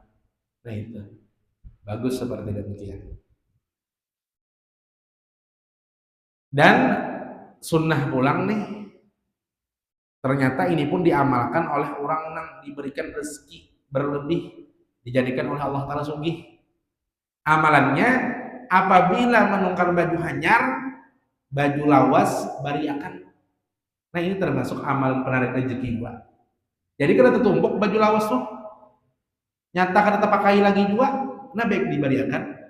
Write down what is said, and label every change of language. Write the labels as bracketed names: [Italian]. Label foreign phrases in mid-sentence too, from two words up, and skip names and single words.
[Banjar] Nah, itu. Bagus seperti demikian. Dan sunnah pulang nih, ternyata ini pun diamalkan oleh orang yang diberikan rezeki berlebih, dijadikan oleh Allah Ta'ala sugih. Amalannya, apabila menukar baju hanyar, baju lawas, bariakan. Nah, ini termasuk amalan penarik rezeki gua. Jadi kalau tertumpuk baju lawas tuh, nyata kada terpakai lagi juga, nah baik dibariakan.